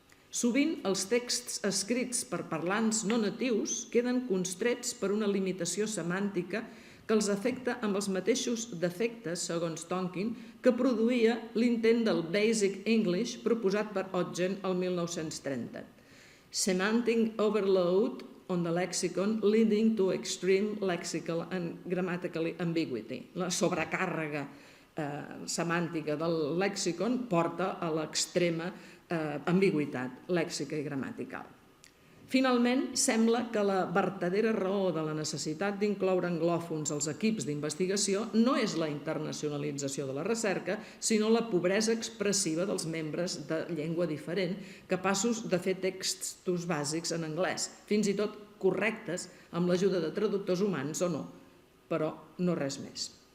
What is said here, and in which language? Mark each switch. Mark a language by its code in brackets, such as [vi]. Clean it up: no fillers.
[ca] Sovint els texts escrits per parlants no natius queden constrets per una limitació semàntica que els afecta amb els mateixos defectes, segons Tonkin, que produïa l'intent del Basic English proposat per Ogden el 1930. [en] Semantic overload on the lexicon leading to extreme lexical and grammatical ambiguity. [ca] La sobrecàrrega semàntica del lèxicon porta a l'extrema ambigüitat lèxica i gramatical. Finalment, sembla que la vertadera raó de la necessitat d'incloure anglòfons als equips d'investigació no és la internacionalització de la recerca, sinó la pobresa expressiva dels membres de llengua diferent, capaços de fer textos bàsics en anglès, fins i tot correctes amb l'ajuda de traductors humans o no, però no res més.